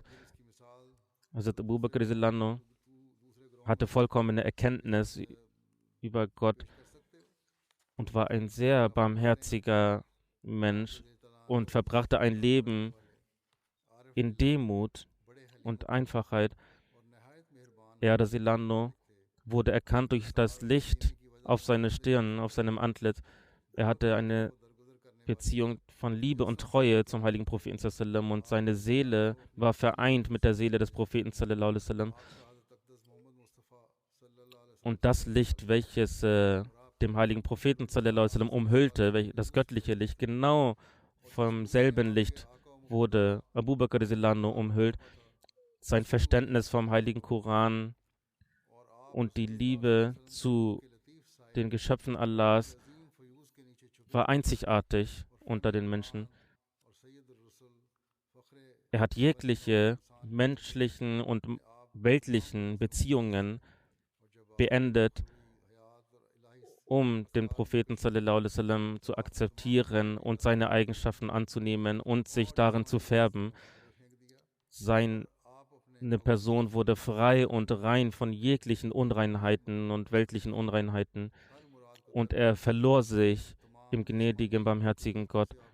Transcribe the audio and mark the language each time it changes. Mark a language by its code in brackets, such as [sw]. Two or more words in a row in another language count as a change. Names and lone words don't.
[de] Hazrat Abu Bakr Silano hatte vollkommene Erkenntnis über Gott und war ein sehr barmherziger Mensch und verbrachte ein Leben in Demut und Einfachheit. Er, Silano, wurde erkannt durch das Licht auf seine Stirn, auf seinem Antlitz. Er hatte eine Beziehung von Liebe und Treue zum heiligen Propheten sallam und seine Seele war vereint mit der Seele des Propheten [ar] صلى الله عليه وسلم. [de] Und das Licht, welches dem heiligen Propheten [ar] صلى الله عليه وسلم [de] umhüllte, das göttliche Licht, genau vom selben Licht wurde Abu Bakr [ar] رضي الله عنه [de] umhüllt. Sein Verständnis vom heiligen Koran und die Liebe zu den Geschöpfen Allahs war einzigartig unter den Menschen. Er hat jegliche menschlichen und weltlichen Beziehungen beendet, um den Propheten [ar] صلى الله عليه وسلم [de] zu akzeptieren und seine Eigenschaften anzunehmen und sich darin zu färben. Seine Person wurde frei und rein von jeglichen Unreinheiten und weltlichen Unreinheiten und er verlor sich im gnädigen, barmherzigen Gott.